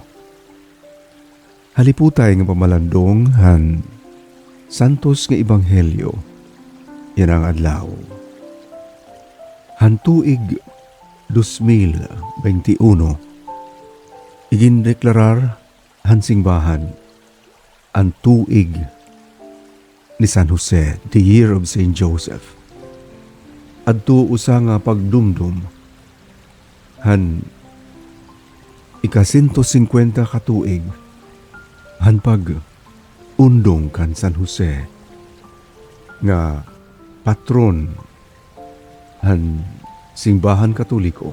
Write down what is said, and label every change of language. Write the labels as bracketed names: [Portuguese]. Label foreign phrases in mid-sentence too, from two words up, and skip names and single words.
[Waray] Haliputay nga pamalandong han Santos nga Ebanghelyo, yan ang adlaw. Han tuig 2021, igindeklarar han singbahan ang tuig ni San Jose, [English] the year of Saint Joseph. [Waray] Adto usa nga pagdumdum han ika-150 katuig han pag-undong kan San Jose nga patron han simbahan Katoliko.